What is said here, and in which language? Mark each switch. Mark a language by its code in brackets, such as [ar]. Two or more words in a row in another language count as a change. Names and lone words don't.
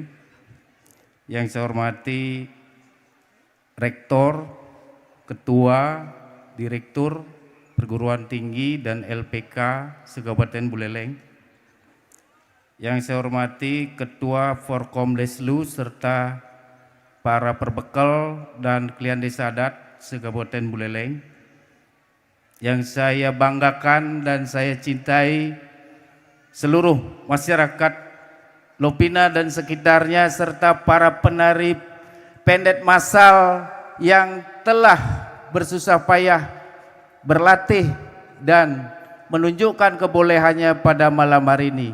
[id] Yang saya hormati Rektor, Ketua, Direktur Perguruan Tinggi dan LPK se-Kabupaten Buleleng. Yang saya hormati Ketua Forkom Deslu serta para perbekal dan klien desa adat se-Kabupaten Buleleng. Yang saya banggakan dan saya cintai seluruh masyarakat Lopina dan sekitarnya serta para penari pendet massal yang telah bersusah payah berlatih dan menunjukkan kebolehannya pada malam hari ini.